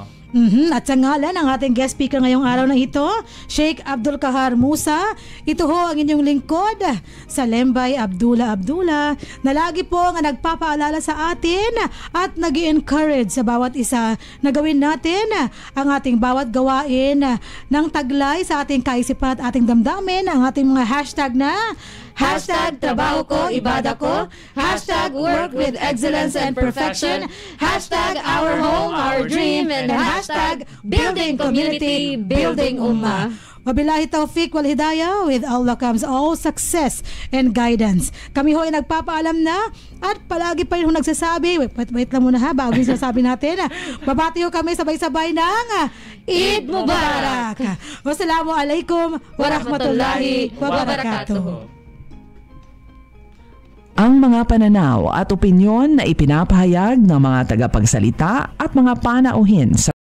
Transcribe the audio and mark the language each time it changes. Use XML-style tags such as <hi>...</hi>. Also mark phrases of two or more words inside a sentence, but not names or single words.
<tl>At sa ngalan ng ating guest speaker ngayong araw na ito, Sheikh Abdul Kahar Musa, ito ho ang inyong lingkod, Salembay Abdullah, na lagi po nga nagpapaalala sa atin at nag-i-encourage sa bawat isa na gawin natin ang ating bawat gawain ng taglay sa ating kaisipan at ating damdamin, ang ating mga hashtag na Hashtag trabaho ko, ibada ko.</tl> <en>Hashtag work with excellence and perfection. Hashtag our home, our dream. And hashtag building community, building ummah.</en> <ar>وبالله التوفيق والهداية,</ar> <en>with Allah comes all success and guidance.</en> <tl>Kami ho ay nagpapaalam na, at palagi pa rin ho nagsasabi, wait lang muna bago yung sasabi natin. Babati ho kami sabay-sabay ng</tl> <ar>عيد مبارك. والسلام عليكم ورحمة الله وبركاته.</ar> <tl>Ang mga pananaw at opinyon na ipinapahayag ng mga tagapagsalita at mga panauhin sa</tl>